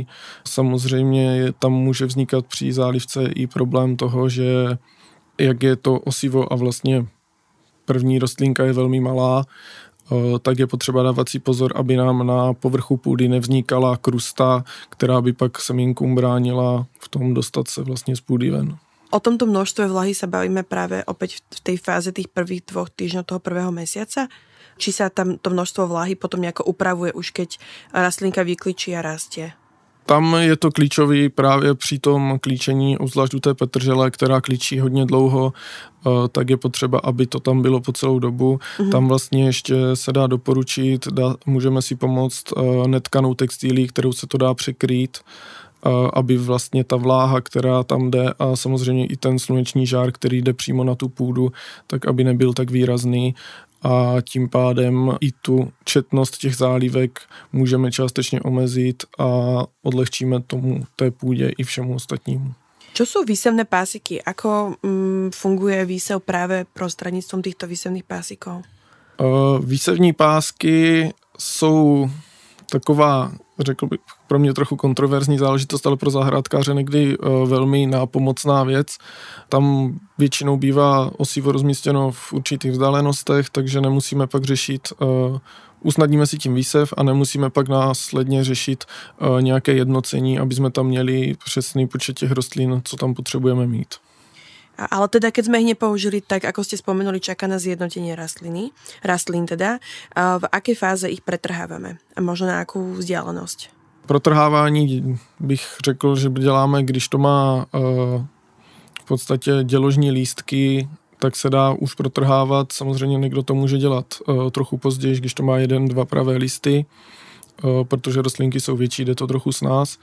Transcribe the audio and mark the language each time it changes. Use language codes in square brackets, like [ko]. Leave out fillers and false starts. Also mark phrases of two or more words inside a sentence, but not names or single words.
[cs] Samozřejmě tam může vznikat při zálivce i problém toho, že jak je to osivo a vlastně první rostlinka je velmi malá, tak je potřeba dávat si pozor, aby nám na povrchu půdy nevznikala krusta, která by pak semínkům bránila v tom dostat se vlastně z půdy ven. [sk] O tomto množstve vlahy sa bavíme práve opäť v tej fáze tých prvých 2 týždňov toho prvého mesiaca? Či sa tam to množstvo vlahy potom nejako upravuje už keď rastlinka vyklíčí a rastie? [cs] Tam je to klíčový právě při tom klíčení, obzvlášť u té petržele, která klíčí hodně dlouho, tak je potřeba, aby to tam bylo po celou dobu. Tam vlastně ještě se dá doporučit, můžeme si pomoct netkanou textilí, kterou se to dá překrýt, aby vlastně ta vláha, která tam jde a samozřejmě i ten sluneční žár, který jde přímo na tu půdu, tak aby nebyl tak výrazný a tím pádem i tu četnost těch zálivek můžeme částečně omezit a odlehčíme tomu té půdě i všemu ostatnímu. [sk] Čo sú výsevné pásiky? Ako funguje výsev práve prostredníctvom týchto výsevných pásikov? [cs] Výsevní pásky jsou taková, řekl bych, pro mě trochu kontroverzní záležitost, ale pro zahrádkáře někdy velmi nápomocná věc. Tam většinou bývá osivo rozmístěno v určitých vzdálenostech, takže nemusíme pak řešit, usnadníme si tím výsev a nemusíme pak následně řešit nějaké jednocení, aby jsme tam měli přesný počet těch rostlin, co tam potřebujeme mít. [sk] Ale teda, keď sme ich nepoužili, tak ako ste spomenuli, čaká na zjednotenie rastlín teda. V akej fáze ich pretrhávame? A možno na akú vzdialenosť? [cs] Protrhávání bych řekl, že děláme, když to má v podstatě děložní lístky, tak se dá už protrhávat. Samozřejmě někdo to může dělat trochu později, když to má 1, 2 pravé listy, protože rostlinky jsou větší, jde to trochu snáz.